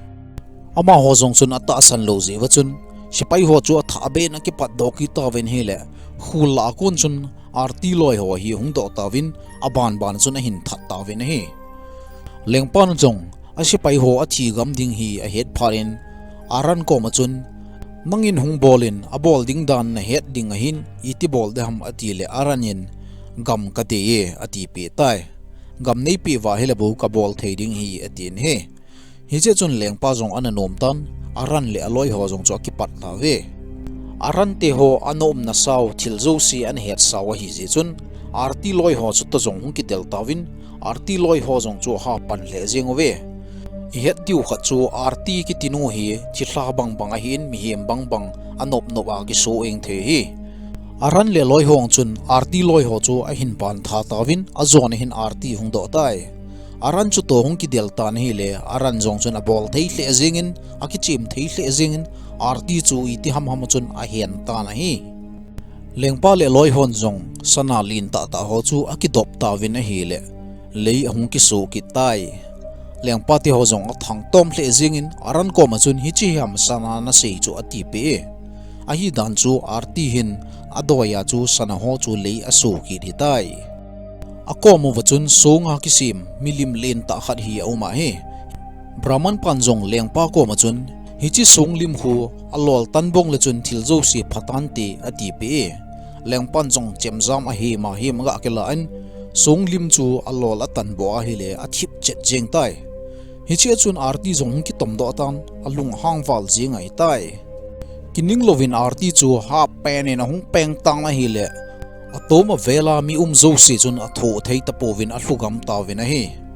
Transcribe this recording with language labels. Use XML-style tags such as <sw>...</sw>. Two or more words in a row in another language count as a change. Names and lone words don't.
<tcz>ama ho jong chun ata san lo je wa chun sipai ho chu atha be na ki pat do ki ta ven hi le khula kon chun arti loi ho hi hung do ta vin aban ban chun a hin that ta ven hi lengpan jong a sipai ho a thi gam ding hi a het pharin aran ko ma chun mangin hung bolin a bol ding dan na het ding a hin iti bol de ham ati le aranin gam ka te ye ati pi tai gam nei pi wa hele bu ka bol thei ding hi atin he hi che chun lengpa jong an nom tan aran le aloi ho jong cho ki pat ta ve aran te ho anom na saw thil zo si an het saw hi je chun arti loi ho chu to jong hung ki tel tawin arti loi ho jong chu ha pan le jeng ve het diu kha chu arti ki tinu hi chi hla bang bang a hin mi hem bang bang anop no a ki so eng the hi aran le loi hong chun arti loi ho chu a hin pan tha tawin a zone hin arti hung do tai aran chu to hung ki del tan hi le aran jong chun a bol thei hle jingin a ki chim thei hle jingin arti chu iti ham ham chun a hen ta na hi lengpa le loi hon jong sana lin ta ta ho chu a ki dop ta win a hi le lei hung ki so ki tai lengpa ti ho jong a thang tom hle jingin aran ko ma chun hi chi ham sana na sei chu ati pe a hi dan chu arti hin adoya chu sana ho chu lei a so ki ri tai ako mo wachun songa kisim milim len ta khat hi auma he brahman panjong lengpa ko ma chun hi chi song lim hu alol tanbong le chun thil zo si phatan ti ati pe lengpan jong chemjam a hi ma hi ma ke la an song lim chu alol atan bo a hi le a thip chet jeng tai hi chi chun arti jong ki tom do tan alung hang wal jing ai tai kining lovin arti chu ha pen in hung peng tang na hi le atoma vela mi zo si chun a tho thei ta povin a hlugam ta vin a hi</tcz>